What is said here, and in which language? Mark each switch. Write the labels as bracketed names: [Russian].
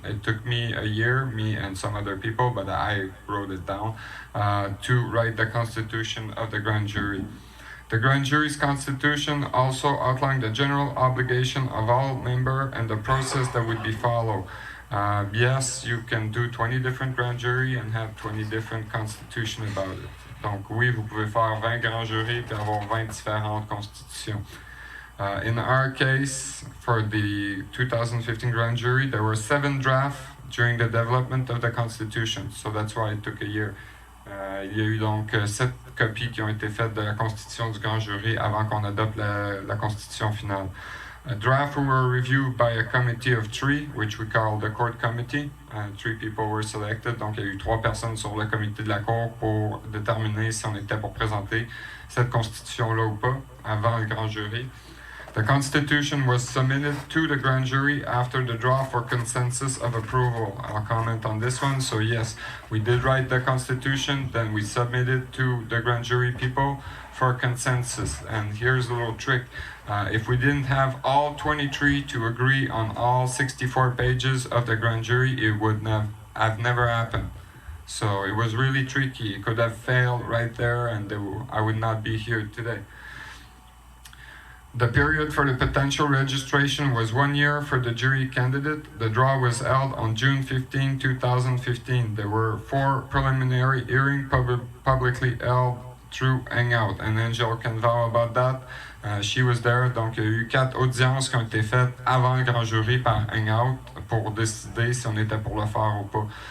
[English] It took me a year, me and some other people, but I wrote it down, to write the constitution of the grand jury. The grand jury's constitution also outlined the general obligation of all members and the process that would be followed. Yes, you can do 20 different grand jury and have 20 different constitution about it. [French] Donc oui, vous pouvez faire 20 grands jurys et avoir 20 différentes constitutions. [English] In our case, for the 2015 grand jury, there were 7 drafts during the development of the constitution, so that's why it took a year. [French] Il y a eu donc 7 copies qui ont été faites de la constitution du grand jury avant qu'on adopte la constitution finale. [English] A draft were reviewed by a committee of 3, which we call the court committee. 3 people were selected, [French] donc il y a eu 3 personnes sur le comité de la cour pour déterminer si on était pour présenter cette constitution-là ou pas avant le grand jury. [English] The constitution was submitted to the grand jury after the draw for consensus of approval. I'll comment on this one. So yes, we did write the constitution, then we submitted to the grand jury people for consensus. And here's a little trick. If we didn't have all 23 to agree on all 64 pages of the grand jury, it would have never happened. So it was really tricky. It could have failed right there, and I would not be here today. The period for the potential registration was 1 year for the jury candidate. The draw was held on June 15, 2015. There were 4 preliminary hearings publicly held through Hangout. And Angel can vouch about that. She was there. [French] Donc, il y a eu 4 audiences qui ont été faites avant le grand jury par Hangout pour décider si on était pour le faire ou pas.